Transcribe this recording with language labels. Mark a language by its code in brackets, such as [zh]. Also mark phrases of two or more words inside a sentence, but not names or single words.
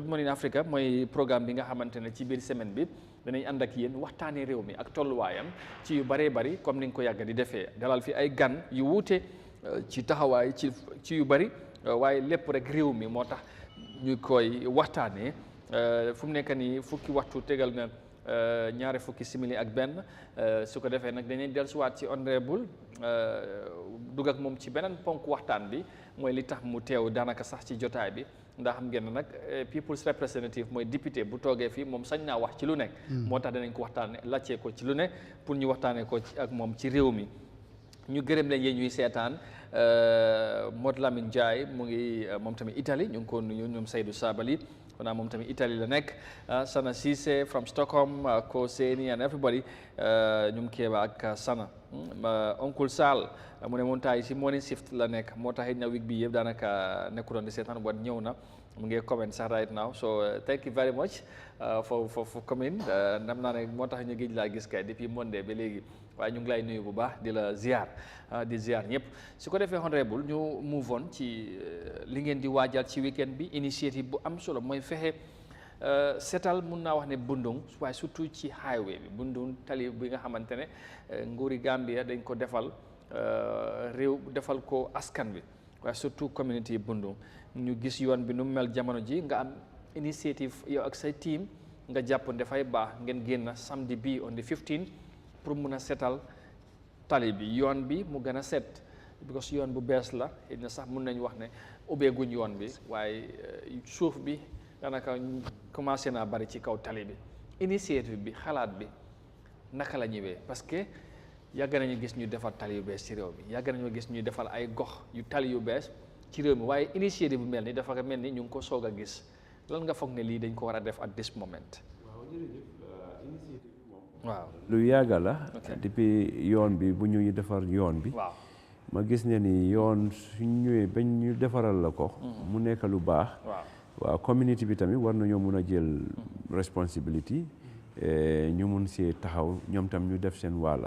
[wo] Morning Africa mooy programme bi nga xamante ne ci biir semaine bi danañ ànd ak yéen waxtaanee réew mi ak tolluwaayam ci yu bëree bëri comme ni nga ko yàgg di defee dalal fi ay gan yu wuute ci taxawaay ci yu bëri waaye lépp rek réew mi moo tax ñu koy waxtaanee fu mu nekk nii fukki waxtu tegal na ñaari fukki simili ak benn su ko defee nag dañuy dellusiwaat ci honorable dugg ak moom ci beneen ponk waxtaan bi mooy li tax mu teew daanaka sax ci jotaay bi ndax xam ngeen nag [en] people's representative [wo] mooy député bu toogee fii moom sañ naa wax ci lu nekk. moo tax danañ ko waxtaanee laajte ko ci lu ne pour ñu waxtaanee ko ak moom ci réew mi. ñu gërëm leen yéen ñuy seetaan Modou Lamine Ndiaye mu ngi moom tamit Italie ñu ngi ko nuyu ñoom Seydou Sabali xanaa moom tamit Italie la nekk Sana Cissé from Stockholm Ko Seni and everybody ñoom Kéba ak Sana Oncle Sall mu ne moom taay si [en] morning shift [wo] la nekk moo tax it na week bi yëpp daanaka nekkuloon di seetaan wat ñëw na mu ngi comment sax [en] right now so thank you very much for coming [wo] nam naa ne moo tax ñu gëj laa gis kay depuis Monday ba léegi waaye ñu ngi lay nuyu bu baax di la ziar di ziar ñëpp su ko defee honorable ñu [en] move on [wo] ci li ngeen di waajal ci weekend bi initiative bu am solo mooy fexe setal mun naa wax ne Bundung waaye surtout ci highway bi Bundung tali bi nga xamante ne nguuri Gambia dañ ko defal réew defal ko askan bi waaye surtout community Bundung ñu gis yoon bi nu mel jamono ji nga am initiative yow ak say team nga jàpp dafay baax ngeen génn samedi bi [en] on the 15 [wo] pour mun a setal tali bi yoon bi mu gën a set because yoon bu bees la xëy na sax mun nañu wax ne ubbeeguñ yoon bi waaye suuf bi daanaka commencé naa bari ci kaw tali bi initiative bi xalaat bi naka la ñëwee parce que yàgg nañu gis ñu defar tali yu bees ci réew mi yàgg nañu gis ñu defal ay gox yu tali yu bees ci réew mi waaye initiative bu mel ni dafa mel ni ñu ngi ko soog a gis lan nga foog ne lii dañ ko war a def [en] at this moment. [wo] waaw jërëjëf initiative moom. waaw lu yàgg la. depuis yoon bi bu ñuy defar yoon bi. waaw ma gis ne ni yoon suñ ñëwee bañ ñu defaral la ko. mu nekk lu baax. waaw community bi tamit war nañoo mun a jël responsibility ñu mun see taxaw ñoom tam ñu def seen wàlla.